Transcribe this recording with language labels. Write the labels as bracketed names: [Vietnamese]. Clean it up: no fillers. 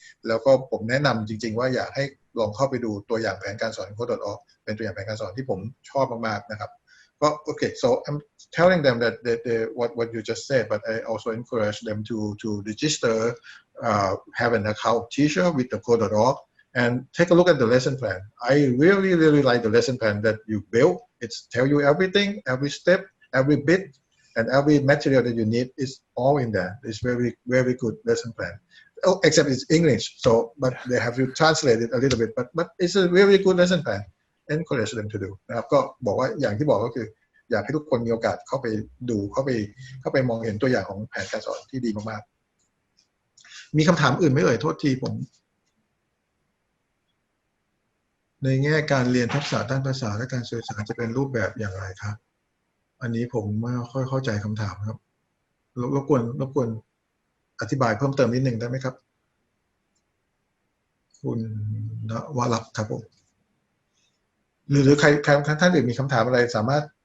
[Thai] แล้วก็ผมแนะนำจริงๆว่าอยากให้ลองเข้าไปดูตัวอย่างแผนการสอน Code.org เป็นตัวอย่างแผนการสอนที่ผมชอบมากๆนะครับก็ [English] okay so I'm telling them that what you just said but I also encourage them to register have an account teacher with the Code.org and take a look at the lesson plan. I really like the lesson plan that you built. It's tell you everything, every step, every bit, and every material that you need is all in there. It's very good lesson plan. Oh, except it's English, so but they have to translate it a little bit. But it's a very good lesson plan. Encourage them to do. [Thai] นะครับก็บอกว่าอย่างที่บอกก็คืออยากให้ทุกคนมีโอกาสเข้าไปดูเข้าไปมองเห็นตัวอย่างของแผนการสอนที่ดีมากๆมีคำถามอื่นไหมเอ่ยโทษทีผม ในแง่การเรียนทักษะด้านภาษาและการสื่อสารจะเป็นรูปแบบอย่างไรครับอันนี้ผมไม่ค่อยเข้าใจคำถามครับรบกวนอธิบายเพิ่มเติมนิดนึงได้ไหมครับคุณณวรัตน์ครับผมหรือใครท่านอื่นมีคำถามอะไรสามารถ